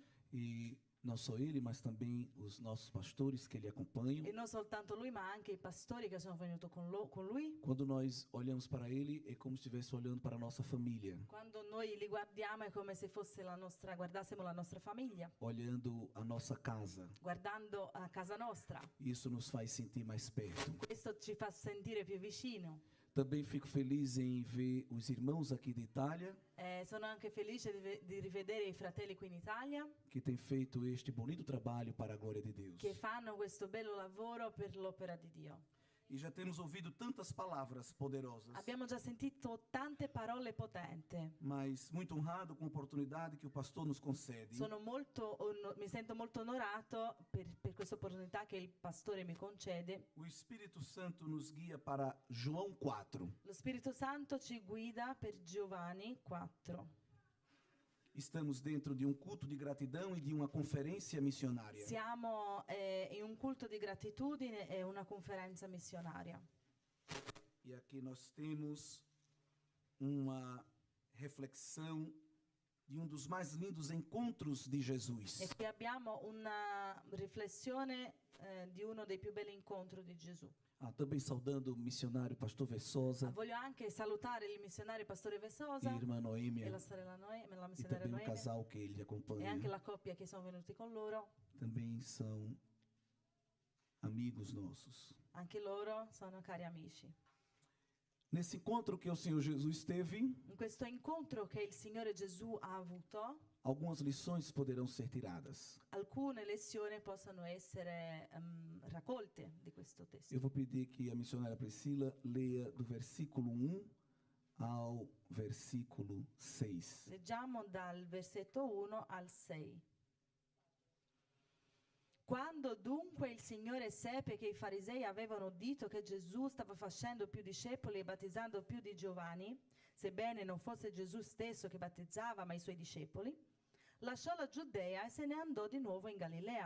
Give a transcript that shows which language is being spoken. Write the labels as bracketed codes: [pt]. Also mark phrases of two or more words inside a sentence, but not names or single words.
[pt] E não só ele, mas também os nossos pastores que lhe acompanham. [it] e non soltanto lui ma anche i pastori che sono venuti con lui. [pt] Quando nós olhamos para ele, é como se estivesse olhando para a nossa família, [it] Quando noi li guardiamo è come se fosse guardassimo la nostra famiglia, [pt] olhando a nossa casa. [it] guardando a casa nostra. [pt] Isso nos faz sentir mais perto. [it] Questo ci fa sentire più vicino. [pt] Também fico feliz em ver os irmãos aqui da Itália, [it] Sono anche felice di rivedere i fratelli qui in Italia [pt] que têm feito este bonito trabalho para a glória de Deus. [it] che fanno questo bello lavoro per l'opera di Dio. [pt] E já temos ouvido tantas palavras poderosas, [it] Abbiamo già sentito tante parole potenti. [pt] mas muito honrado com a oportunidade que o pastor nos concede [it] Mi sento molto onorato per questa opportunità che il pastore mi concede. [pt] O Espírito Santo nos guia para João 4. [it] Lo Spirito Santo ci guida per Giovanni 4. [pt] Estamos dentro de um culto de gratidão e de uma conferência missionária. [it] Siamo in un culto di gratitudine e una conferenza missionaria. [pt] E aqui nós temos uma reflexão de um dos mais lindos encontros de Jesus. [it] E qui abbiamo una riflessione di uno dei più belli incontri di Gesù. [pt] Também saudando o missionário pastor Versosa [it] Voglio anche salutare il missionario pastore [pt] e Vesosa irmã e Noêmia, [it] la sorella la e missionaria [pt] também o [it] Noemi [pt] casal que ele e acompanha. [it] anche la coppia che sono venuti con loro. [pt] Também são amigos nossos. [it] Anche loro sono cari amici. [pt] Nesse encontro que o Senhor Jesus teve, [it] In questo incontro che il Signore Gesù ha avuto, [pt] algumas lições poderão ser tiradas. [it] alcune lezioni possono essere raccolte di questo testo. [pt] Eu vou pedir que a missionária Priscila leia do versículo 1 ao versículo 6. [it] Leggiamo dal versetto 1 al 6. Quando dunque il Signore seppe che i farisei avevano udito che Gesù stava facendo più discepoli e battezzando più di Giovanni, sebbene non fosse Gesù stesso che battezzava ma i suoi discepoli, lasciò la Giudea e se ne andò di nuovo in Galilea.